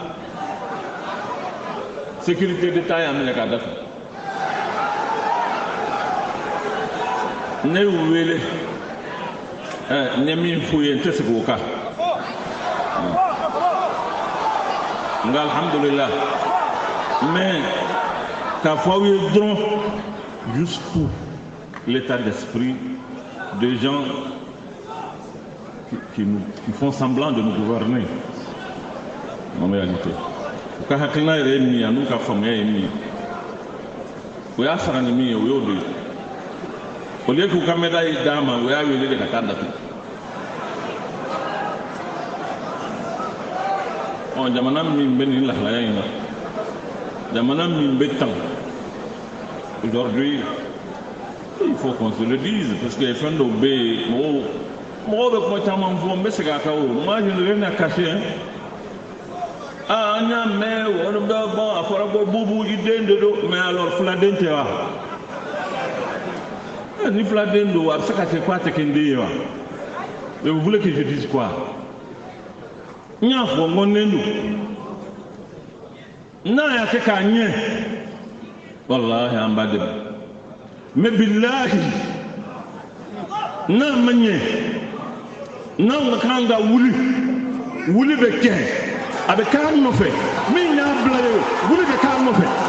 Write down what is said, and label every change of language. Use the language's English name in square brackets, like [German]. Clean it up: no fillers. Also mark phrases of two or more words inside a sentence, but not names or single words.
[French] sécurité d'État [Bambara] y'a minɛ k'a datugu ne y'u wele n ye min f'u ye n tɛ segin o kan nka alhamdulillah mais k'a fɔ aw ye dɔrɔn [French] juste pour l'état d'esprit des gens qui font semblant de nous gouverner en réalité. [Bambara] Ka hakilina yɛrɛ ye min ye n'u ka faamuya ye min ye o y'a sara ni min ye o y'o de ye [French] au lieu [Bambara] k'u ka médaille d'a ma o y'a wele de ka taa datugu. Jamana min bɛ nin lahalaya in na jamana min bɛ tan [French] aujourd'hui il faut qu'on se le dise parce que [Bambara] fɛn dɔw bɛ yen mɔgɔw bɛ kuma caman fɔ n bɛ segin a kan o [French] moi je ne rien à cacher hein. [Bambara] An y'a mɛn wari bɛ bɔ a fɔra ko bubu i den de don [French] mais alors [Bambara] filaden tɛ wa ni filaden don a bɛ se ka kɛ ko a tɛ kɛ n den ye wa [French] mais vous voulez que je dise quoi [Bambara] n y'a fɔ n ko n den don n'a y'a kɛ k'a ɲɛ walahi an b'a dɛmɛ mais bilahi n'a ma ɲɛ n'anw ka kan ka wuli bɛ kɛ a bɛ k'an nɔfɛ min y'a bila ye wuli bɛ k'an nɔfɛ.